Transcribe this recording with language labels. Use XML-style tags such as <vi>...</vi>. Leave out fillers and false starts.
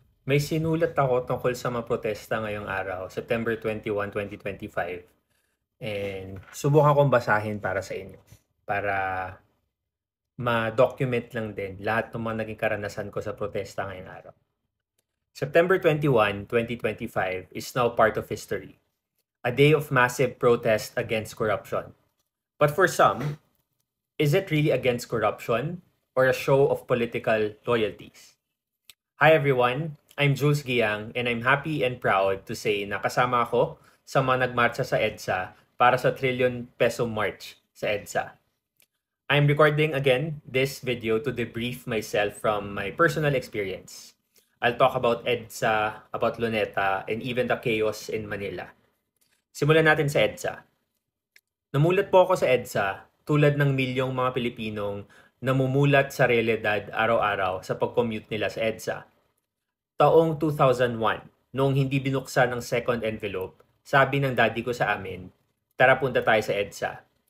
<tl>May sinulat ako tungkol sa mga protesta ngayong araw, September 21, 2025. And subukan kong basahin para sa inyo. Para ma-document lang din lahat ng mga naging karanasan ko sa protesta ngayong araw.</tl> <en>September 21, 2025 is now part of history. A day of massive protest against corruption. But for some, is it really against corruption or a show of political loyalties? Hi everyone, I'm Jules Giang and I'm happy and proud to say</en> <tl>na kasama ako sa mga nagmarcha sa EDSA para sa trillion peso march sa EDSA.</tl> <en>I'm recording again this video to debrief myself from my personal experience. I'll talk about EDSA, about Luneta, and even the chaos in Manila.</en> <tl>Simulan natin sa EDSA. Namulat po ako sa EDSA tulad ng milyong mga Pilipinong namumulat sa realidad araw-araw sa pag-commute nila sa EDSA. Taong 2001, noong hindi binuksan ang second envelope, sabi ng daddy ko sa amin, tara punta tayo sa EDSA.</tl>